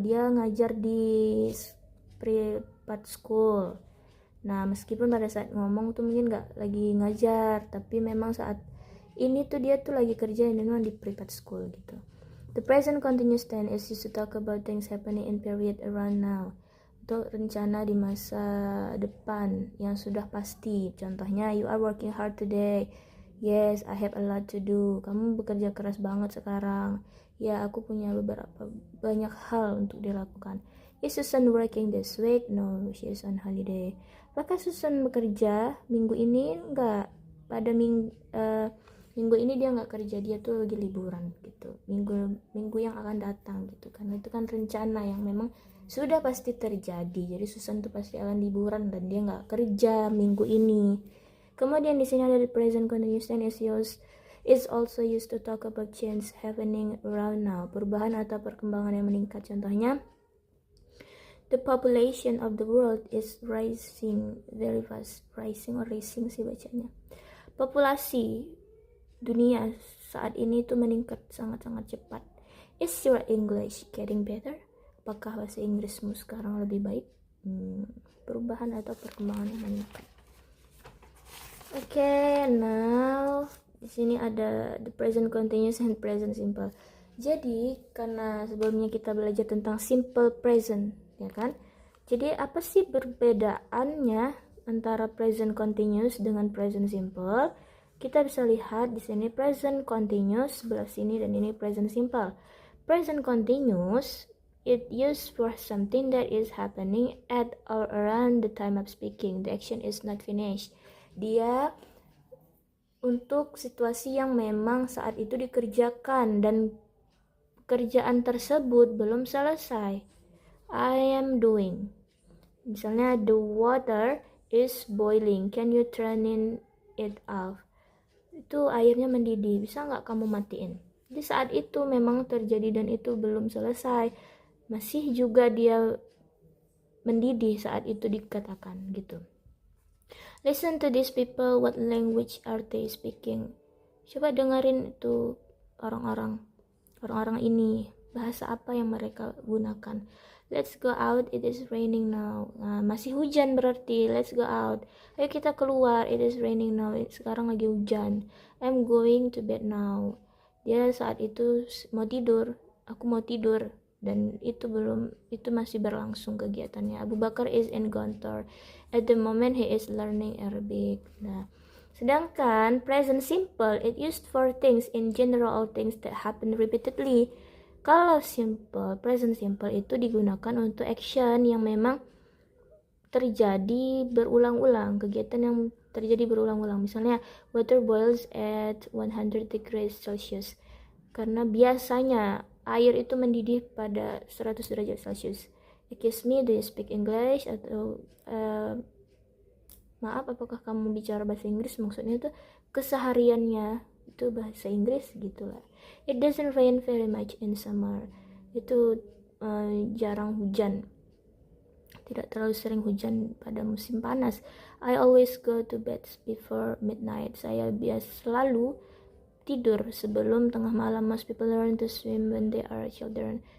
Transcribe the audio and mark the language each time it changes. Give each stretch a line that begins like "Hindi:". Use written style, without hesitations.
Indonesian: Dia ngajar di private school. Nah, meskipun pada saat ngomong tuh mungkin nggak lagi ngajar, tapi memang saat ini tuh dia tuh lagi kerja di private school gitu.
English: The present continuous tense is used to talk about things happening in period around now.
Indonesian: Untuk rencana di masa depan yang sudah pasti. Contohnya,
English: you are working hard today. Yes, I have a lot to do.
Indonesian: Kamu bekerja keras banget sekarang. Ya, aku punya banyak hal untuk dilakukan.
English: Is Susan working this week? No, she is on holiday.
Indonesian: Apakah Susan bekerja minggu ini? Enggak. Pada minggu ini dia nggak kerja, dia tuh lagi liburan gitu, minggu yang akan datang gitu, karena itu kan rencana yang memang sudah pasti terjadi. Jadi Susan tuh pasti akan liburan dan dia nggak kerja minggu ini.
English: Kemudian di sini ada the present continuous tense is also used to talk about change happening around now,
Indonesian: perubahan atau perkembangan yang meningkat.
English: Contohnya, the population of the world is rising very fast. Rising or rising
Indonesian: sih bacanya. Populasi dunia saat ini tuh meningkat sangat-sangat cepat.
English: Is your English getting better?
Indonesian: Apakah bahasa Inggrismu sekarang lebih baik? Perubahan atau perkembangan yang meningkat.
English: Oke, now
Indonesian: di sini ada
English: the present continuous and present simple.
Indonesian: Jadi karena sebelumnya kita belajar tentang simple present, ya kan? Jadi apa sih perbedaannya antara present continuous dengan present simple? Kita bisa lihat di sini present continuous sebelah sini dan ini present simple.
English: Present continuous it used for something that is happening at or around the time of speaking. The action is not finished.
Indonesian: Dia untuk situasi yang memang saat itu dikerjakan dan pekerjaan tersebut belum selesai.
English: I am doing.
Indonesian: Misalnya
English: the water is boiling. Can you turn it off?
Indonesian: Itu airnya mendidih. Bisa nggak kamu matiin? Jadi saat itu memang terjadi dan itu belum selesai. Masih juga dia mendidih saat itu dikatakan gitu.
English: Listen to these people, what language are they speaking?
Indonesian: Coba dengerin itu orang-orang ini, bahasa apa yang mereka gunakan.
English: Let's go out, it is raining now.
Indonesian: Nah, masih hujan berarti,
English: let's go out.
Indonesian: Ayo kita keluar,
English: it is raining now.
Indonesian: Sekarang lagi hujan.
English: I'm going to bed now.
Indonesian: Dia saat itu mau tidur, aku mau tidur. Dan itu masih berlangsung kegiatannya.
English: Abu Bakar is in Gontor. At the moment he is learning Arabic.
Indonesian: Nah, sedangkan
English: present simple it used for things in general or things that happen repeatedly.
Indonesian: Kalau present simple itu digunakan untuk action yang memang terjadi berulang-ulang, kegiatan yang terjadi berulang-ulang.
English: Misalnya water boils at 100 degrees Celsius.
Indonesian: Karena biasanya air itu mendidih pada 100 derajat Celcius.
English: Excuse me, do you speak English?
Indonesian: Atau maaf, apakah kamu bicara bahasa Inggris? Maksudnya itu kesehariannya itu bahasa Inggris gitulah.
English: It doesn't rain very much in summer.
Indonesian: Itu jarang hujan. Tidak terlalu sering hujan pada musim panas.
English: I always go to bed before midnight.
Indonesian: Saya selalu tidur sebelum tengah malam.
English: Most people learn to swim when they are children.